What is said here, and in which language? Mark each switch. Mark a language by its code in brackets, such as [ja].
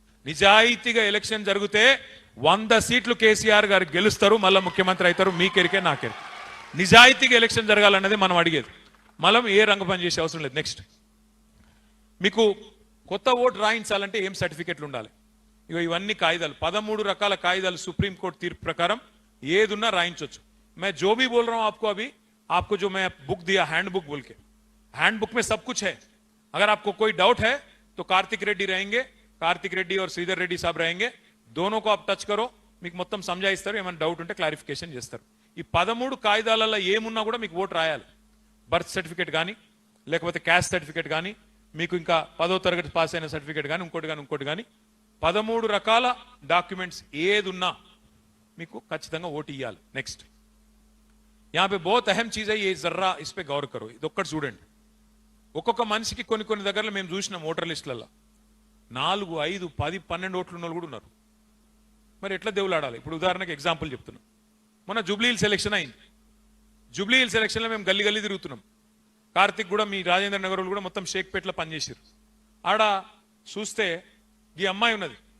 [te] నిజాయితీగా ఎలక్షన్ జరిగితే 100 సీట్లు కేసీఆర్ గారు గెలుస్తారు, మళ్ళీ ముఖ్యమంత్రి అవుతారు. మీకెరికే నాకెరికే. నిజాయితీగా ఎలక్షన్ జరగాలన్నది మనం అడిగేది. మనం ఏ రంగ పని చేసే అవసరం లేదు. నెక్స్ట్, మీకు కొత్త ఓటు రాయించాలంటే ఏం సర్టిఫికెట్లు ఉండాలి? ఇక ఇవన్నీ కాయిదాలు, 13 రకాల కాయిదాలు సుప్రీంకోర్టు తీర్పు ప్రకారం ఏదున్నా రాయించవచ్చు. [hi] मैं जो भी बोल रहा हूं आपको अभी, आपको जो मैं बुक दिया हैंड बुक बोल के, हैंड बुक में सब कुछ है. अगर आपको कोई डाउट है तो कार्तिक रेड्डी रहेंगे, कार्तिक रेड्डी और श्रीधर रेड्डी साहब रहेंगे. दोनों को आप टच करो, [te] మీకు మొత్తం సంజాయిస్తారు. ఏమైనా డౌట్ ఉంటే క్లారిఫికేషన్ చేస్తారు. ఈ 13 కాయిదాలలో ఏమున్నా కూడా మీకు ఓటు రాయాలి. బర్త్ సర్టిఫికేట్ కానీ, లేకపోతే క్యాస్ట్ సర్టిఫికేట్ కానీ, మీకు ఇంకా 10వ తరగతి పాస్ అయిన సర్టిఫికేట్ కానీ, ఇంకోటి కానీ 13 రకాల డాక్యుమెంట్స్ ఏది ఉన్నా మీకు ఖచ్చితంగా ఓటు ఇవ్వాలి. నెక్స్ట్, [hi] यहाँ पे बहुत अहम चीज है, ये जर्रा इस पे गौर करो. [te] ఇది ఒక్కటి చూడండి. ఒక్కొక్క మనిషికి కొన్ని దగ్గరలో మేము చూసినాం ఓటర్ లిస్టులలో 4, 5, 10, 12 ఓట్లు ఉన్న వాళ్ళు కూడా ఉన్నారు. మరి ఎట్లా దేవులాడాలి? ఇప్పుడు ఉదాహరణకి ఎగ్జాంపుల్ చెప్తున్నా. మొన్న జూబ్లీ హిల్స్ ఎలక్షన్ అయింది. జూబ్లీ హిల్స్ ఎలక్షన్లో మేము గల్లీ తిరుగుతున్నాం. కార్తిక్ కూడా, మీ రాజేంద్ర నగర్ కూడా మొత్తం షేక్పేట్లో పనిచేసారు. ఆడ చూస్తే ఈ అమ్మాయి ఉన్నది.